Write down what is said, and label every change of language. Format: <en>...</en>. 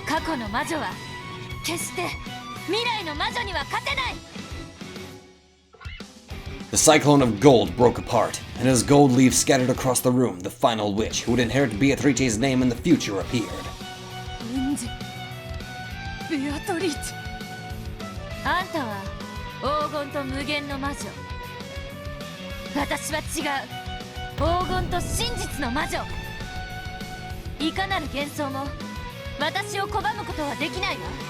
<ja>過去の魔女は決して未来の魔女には勝てない。</ja> <en>The cyclone of gold broke apart, and as gold leaves scattered across the room, the final witch, who would inherit Beatrice's name in the future, appeared. Angie. Beatrice.</en> <ja>あんたは黄金と無限の魔女。私は違う。黄金と真実の魔女。いかなる幻想も私を拒むことはできないわ。</ja>